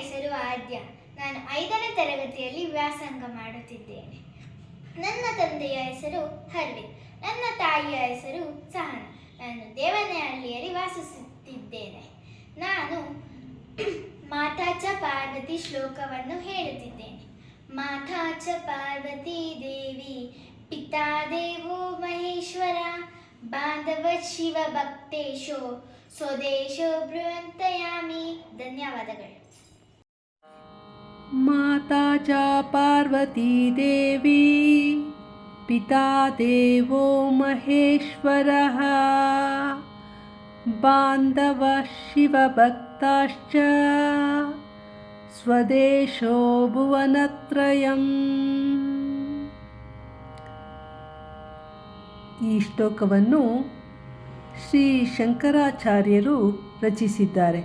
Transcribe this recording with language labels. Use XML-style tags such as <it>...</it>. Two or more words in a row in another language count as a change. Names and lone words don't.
<kn>ಆದ್ಯ. ನಾನು 5ನೇ ತರಗತಿಯಲ್ಲಿ ವ್ಯಾಸಂಗ ಮಾಡುತ್ತಿದ್ದೇನೆ. ನನ್ನ ತಂದೆಯ ಹೆಸರು ಹರ್ವಿತ್. ನನ್ನ ತಾಯಿಯ ಹೆಸರು ಸಹನ. ನಾನು ದೇವನಹಳ್ಳಿಯಲ್ಲಿ ವಾಸಿಸುತ್ತಿದ್ದೇನೆ. ನಾನು ಮಾತಾ ಚ ಪಾರ್ವತಿ ಶ್ಲೋಕವನ್ನು ಹೇಳುತ್ತಿದ್ದೇನೆ.</kn> <sa>ಮಾತಾ ಚ ಪಾರ್ವತಿ ದೇವಿ, ಪಿತಾ ದೇವೋ ಮಹೇಶ್ವರ, ಬಾಂಧವ ಶಿವ ಭಕ್ತೇಶೋ ಸ್ವದೇಶೋ ಬೃಹಂತಯಾಮಿ.</sa> <kn>ಧನ್ಯವಾದಗಳು.</kn> <sa>ಮಾತಾ ಚ ಪಾರ್ವತಿ ದೇವಿ, ಪಿತಾ ದೇವೋ ಮಹೇಶ್ವರಃ, ಬಾಂಧವ ಶಿವ ಭಕ್ತಾಶ್ಚ ಸ್ವದೇಶೋ ಭುವನತ್ರಯಂ.</sa> <kn>ಈ ಶ್ಲೋಕವನ್ನು ಶ್ರೀ ಶಂಕರಾಚಾರ್ಯರು ರಚಿಸಿದ್ದಾರೆ.</kn>